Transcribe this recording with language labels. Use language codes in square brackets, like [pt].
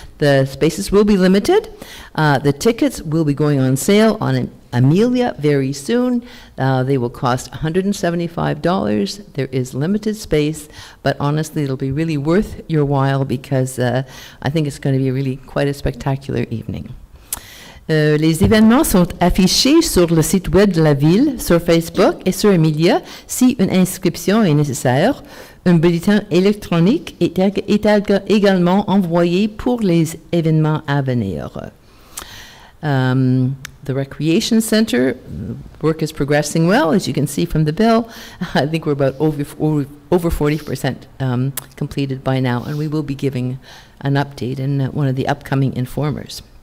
[en] The spaces will be limited. The tickets will be going on sale on Amelia very soon. They will cost $175. There is limited space, but honestly, it'll be really worth your while because I think it's going to be really quite a spectacular evening. [fr] Les événements sont affichés sur le site web de la ville, sur Facebook et sur Amelia si une inscription est nécessaire. Un bulletin électronique est également envoyé pour les événements à venir. [en] The Recreation Center, work is progressing well, as you can see from the bill. I think we're about over 40% completed by now, and we will be giving an update in one of the upcoming informers.